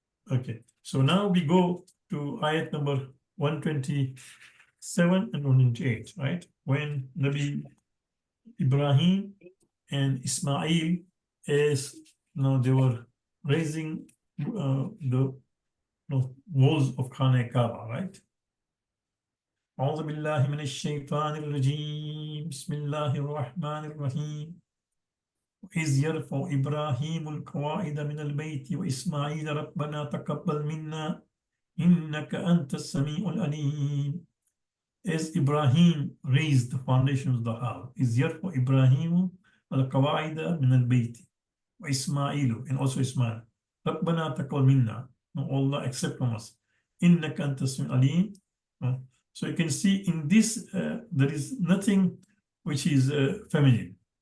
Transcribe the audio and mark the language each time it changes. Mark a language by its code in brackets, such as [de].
[en] Okay, so now we go to ayat number 127 and 128, right? When Nabi Ibrahim and Ismail, as they were raising the walls of Khana Kaaba, right? [ar] أعوذ بالله من الشيطان الرجيم بسم الله الرحمن الرحيم وإذ يرفع إبراهيم القواعد من البيت وإسماعيل ربنا تقبل منا إنك أنت السميع العليم. [en] As Ibrahim raised the foundations of the house, [ar] إذ يرفع إبراهيم القواعد من البيت وإسماعيل, [en] and also Ismail, [ar] ربنا تقبل منا, [en] Allah accept from us, [ar] إنك أنت السميع العليم. [en] So you can see in this, there is nothing which is feminine.